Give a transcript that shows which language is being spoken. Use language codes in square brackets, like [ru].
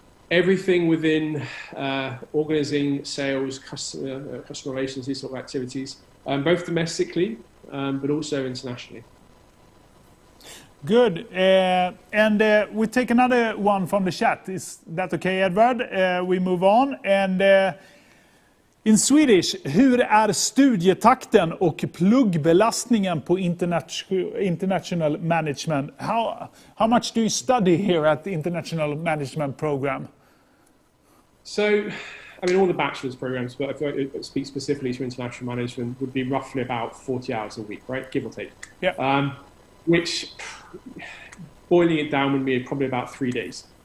[en] Everything within organizing sales, customer relations, these sort of activities, both domestically, but also internationally. Good. And we take another one from the chat. Is that okay, Edward? We move on. And in Swedish, [sv] hur är studietakten och pluggbelastningen på international management? [en] How much do you study here at the International Management Program? So, I mean, all the bachelor's programs, but if I speak specifically to international management, would be roughly about 40 hours a week, right? Give or take. Yeah. Which, boiling it down, would be probably about 3 days.